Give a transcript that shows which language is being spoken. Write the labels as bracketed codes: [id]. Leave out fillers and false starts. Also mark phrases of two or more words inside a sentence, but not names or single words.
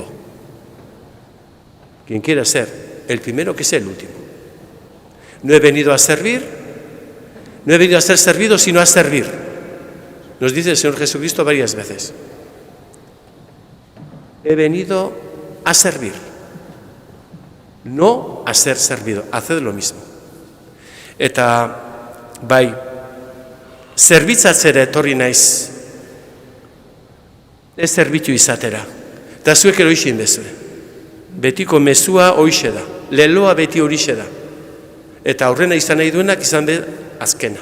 [es] Quien quiera ser el primero, que sea el último. No he venido a servir, No he venido a ser servido, sino a servir. Nos dice el Señor Jesucristo varias veces. He venido a servir, no a ser servido. Haced lo mismo. [eu] Eta, bai, zerbitzatzera etorri naiz, ez zerbitzu izatera. Eta zuek ero ixin bezue. Betiko mezua hoixe da, leloa beti horixe da. Eta aurrena izan nahi duenak izan be azkena.